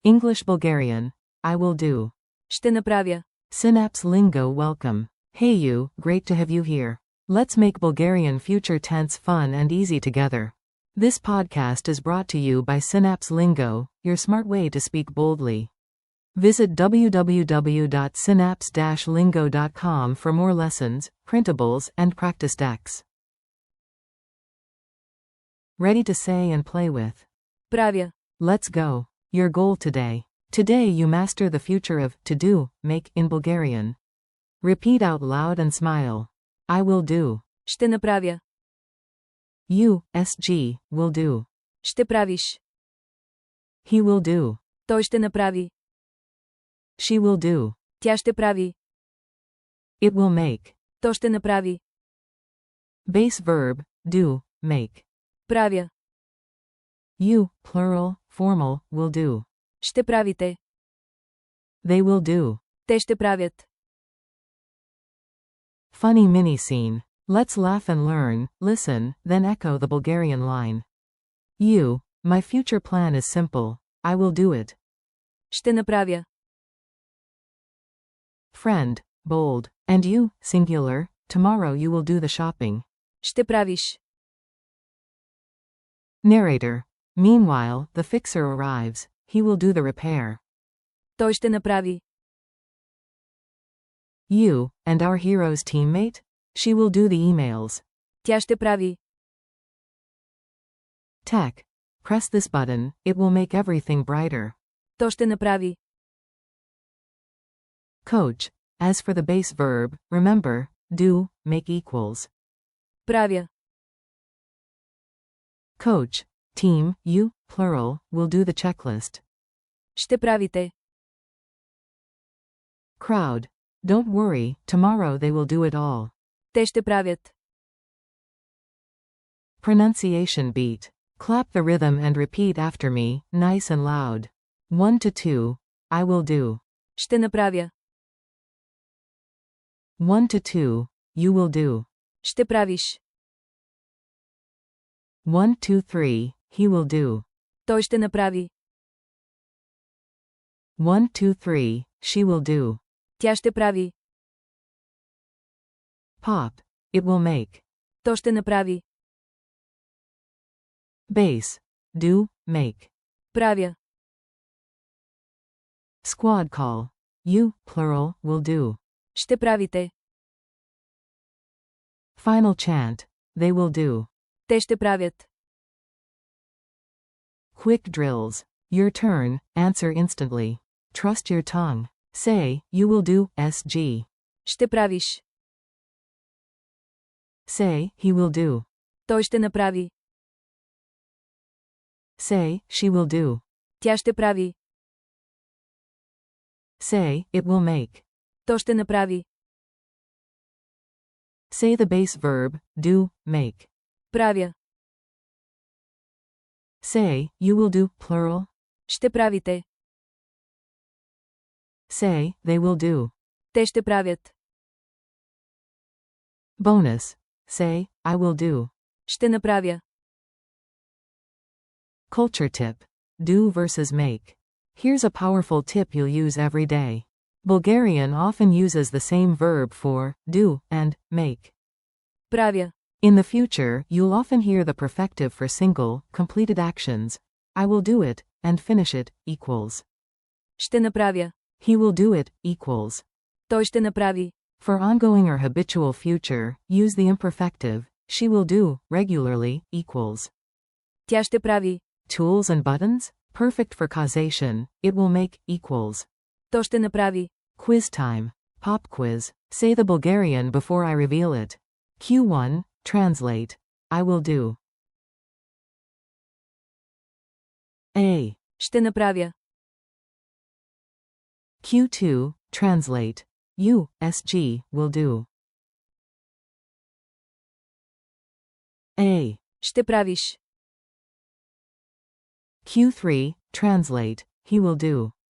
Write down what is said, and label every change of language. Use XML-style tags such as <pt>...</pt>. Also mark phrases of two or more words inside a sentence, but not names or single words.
<en>English Bulgarian. I will do.</en> <bg>Ще направя.</bg> <en>Synapse Lingo welcome. Hey you, great to have you here. Let's make Bulgarian future tense fun and easy together. This podcast is brought to you by Synapse Lingo, your smart way to speak boldly. Visit www.synapse-lingo.com for more lessons, printables, and practice decks. Ready to say and play with.</en> <bg>Правя.</bg> <en>Let's go. Your goal today. Today you master the future of to do, make in Bulgarian. Repeat out loud and smile. I will do.</en> <bg>Ще направя.</bg> <en>You, SG, will do.</en> <bg>Ще правиш.</bg> <en>He will do.</en> <bg>Той ще направи.</bg> <en>She will do.</en> <bg>Тя ще прави.</bg> <en>It will make.</en> <bg>То ще направи.</bg> <en>Base verb, do, make.</en> <bg>Правя.</bg> <en>You, plural, formal, will do.</en> <bg>Ще правите.</bg> <en>They will do.</en> <bg>Те ще правят.</bg> <en>Funny mini scene. Let's laugh and learn, listen, then echo the Bulgarian line. You, my future plan is simple. I will do it.</en> <bg>Ще направя.</bg> <en>Friend, bold. And you, singular, tomorrow you will do the shopping.</en> <bg>Ще правиш.</bg> <en>Narrator. Meanwhile, the fixer arrives. He will do the repair.</en> <bg>Той ще направи.</bg> <en>You, and our hero's teammate? She will do the emails.</en> <bg>Тя ще прави.</bg> <en>Tech. Press this button, it will make everything brighter.</en> <bg>То ще направи.</bg> <en>Coach. As for the base verb, remember, do, make equals.</en> <bg>Правя.</bg> <en>Coach. Team, you, plural, will do the checklist.</en> <bg>Ще правите.</bg> <en>Crowd. Don't worry, tomorrow they will do it all.</en> <bg>Те ще правят.</bg> <en>Pronunciation beat. Clap the rhythm and repeat after me, nice and loud. 1 to 2. I will do.</en> <bg>Ще направя.</bg> <en>1 to 2. You will do.</en> <bg>Ще правиш.</bg> <en>1, 2, 3. He will do.</en> <bg>Той ще направи.</bg> <en>1, 2, 3. She will do.</en> <bg>Тя ще прави.</bg> <en>Pop. It will make.</en> <bg>То ще направи.</bg> <en>Base. Do, make.</en> <bg>Правя.</bg> <en>Squad call. You, plural, will do.</en> <bg>Ще правите.</bg> <en>Final chant. They will do.</en> <bg>Те ще правят.</bg> <en>Quick drills. Your turn, answer instantly. Trust your tongue. Say, you will do, SG.</en> <bg>Ще правиш.</bg> <en>Say, he will do.</en> <bg>Той ще направи.</bg> <en>Say, she will do.</en> <bg>Тя ще прави.</bg> <en>Say, it will make.</en> <bg>То ще направи.</bg> <en>Say the base verb, do, make.</en> <bg>Правя.</bg> <en>Say, you will do, plural.</en> <bg>Ще правите.</bg> <en>Say, they will do.</en> <bg>Те ще правят.</bg> <en>Bonus. Say, I will do.</en> <bg>Ще направя.</bg> <en>Culture tip. Do versus make. Here's a powerful tip you'll use every day. Bulgarian often uses the same verb for do and make.</en> <bg>Правя.</bg> <en>In the future, you'll often hear the perfective for single, completed actions. I will do it, and finish it, equals.</en> <bg>Ще направя.</bg> <en>He will do it, equals.</en> <bg>Той ще направи.</bg> <en>For ongoing or habitual future, use the imperfective, she will do, regularly, equals.</en> <bg>Тя ще прави.</bg> <en>Tools and buttons? Perfect for causation, it will make, equals.</en> <bg>То ще направи.</bg> <en>Quiz time. Pop quiz. Say the Bulgarian before I reveal it. Q1, translate. I will do. A.</en> <bg>Ще направя.</bg> <en>Q2, translate. You, SG, will do. A.</en> <bg>Ще правиш.</bg> <en>Q3, translate. He will do.</en>